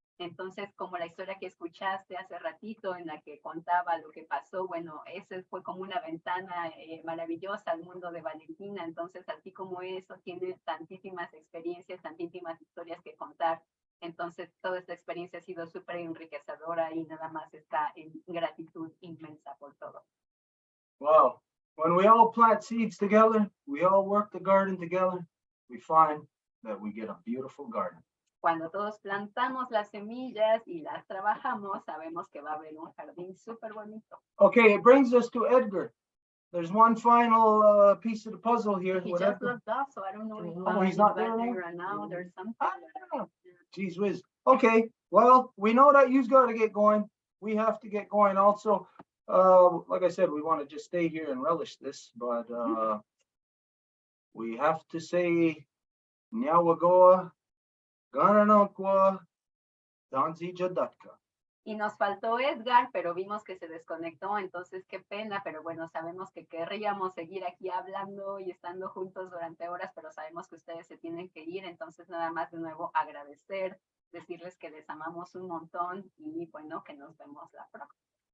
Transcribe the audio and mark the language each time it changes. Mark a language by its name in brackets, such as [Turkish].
[Spanish] Entonces, como la historia que escuchaste hace ratito en la que contaba lo que pasó, bueno, ese fue como una ventana maravillosa al mundo de Valentina. Entonces, así como eso, tiene tantísimas experiencias, tantísimas historias que contar. Entonces, toda esta experiencia ha sido súper enriquecedora y nada más está en gratitud inmensa por todo. [English] Wow. When we all plant seeds together, we all work the garden together, we find that we get a beautiful garden. [Spanish] Cuando todos plantamos las semillas y las trabajamos, sabemos que va a haber un jardín súper bonito. [English] Okay, it brings us to Edgar. There's one final piece of the puzzle here. He with just Edgar. looked off, so I don't know if Oh, he's not there right now. There's something. Ah, geez whiz. Okay, well, we know that you've got to get going. We have to get going also. Like I said, we want to just stay here and relish this, but we have to say Nyawagoa, Gananokwa, Danzijadatka. [Spanish] Y nos faltó Edgar, pero vimos que se desconectó, entonces qué pena, pero bueno, sabemos que querríamos seguir aquí hablando y estando juntos durante horas, pero sabemos que ustedes se tienen que ir, entonces nada más de nuevo agradecer, decirles que les amamos un montón y bueno, que nos vemos la próxima.